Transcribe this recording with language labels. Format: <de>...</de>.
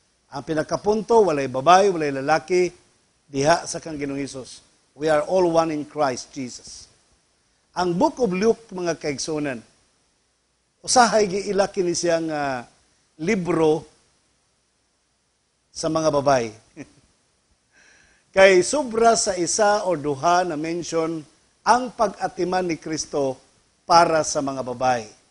<ceb>Ang pinakapunto, walay babae, walay lalaki, diha sa kang Ginoong Hesus.</ceb> <en>We are all one in Christ Jesus.</en> <ceb>Ang Book of Luke, mga kaigsunan, usahay giilaki ni siyang libro sa mga babay. Kay sobra sa isa o duha na mention ang pag-atiman ni Kristo para sa mga babay.</ceb>